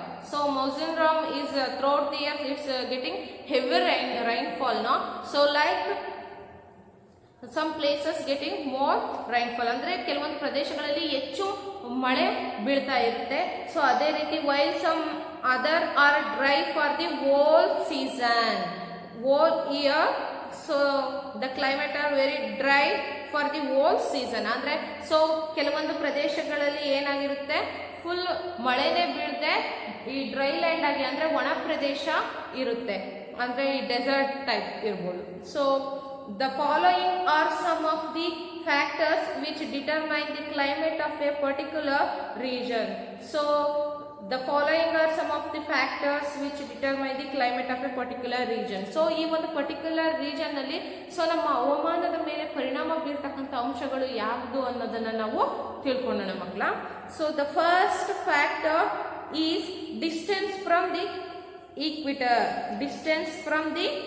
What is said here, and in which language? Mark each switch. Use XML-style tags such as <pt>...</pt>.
<en>So Mozambique is throughout the year it's getting heavy rainfall, no? So like some places getting more rainfall,</en> <kn>ಅಂದ್ರೆ ಕೆಲವೊಂದು ಪ್ರದೇಶಗಳಲ್ಲಿ ಹೆಚ್ಚು ಮಳೆ ಬೀಳ್ತಾ ಇರುತ್ತೆ.</kn> <en>so</en> <kn>ಅದೇ ರೀತಿ</kn> <en>while some other are dry for the whole season, whole year. So the climate are very dry for the whole season.</en> <kn>ಅಂದ್ರೆ ಸೊ ಕೆಲವೊಂದು ಪ್ರದೇಶಗಳಲ್ಲಿ ಏನಾಗಿರುತ್ತೆ, ಫುಲ್ ಮಳೆನೇ ಬೀಳದೆ ಈ ಡ್ರೈ ಲ್ಯಾಂಡ್ ಆಗಿ ಅಂದ್ರೆ ಒಣ ಪ್ರದೇಶ ಇರುತ್ತೆ, ಅಂದ್ರೆ ಈ ಡೆಸರ್ಟ್ ಟೈಪ್ ಇರ್ಬೋದು.</kn> <en>So the following are some of the factors which determine the climate of a particular region. So the following are some of the factors which determine the climate of a particular region.</en> <kn>So ಈ ಒಂದು particular region ಅಲ್ಲಿ so ನಮ್ಮ ಹವಾಮಾನದ ಮೇಲೆ ಪರಿಣಾಮ ಬೀರ್ತಕ್ಕಂಥ ಅಂಶಗಳು ಯಾವುದು ಅನ್ನೋದನ್ನ ನಾವು ತಿಳ್ಕೊಳ್ಳೋಣ ಮಕ್ಕಳ.</kn> <en>So the first factor is distance from the equator. Distance from the</en>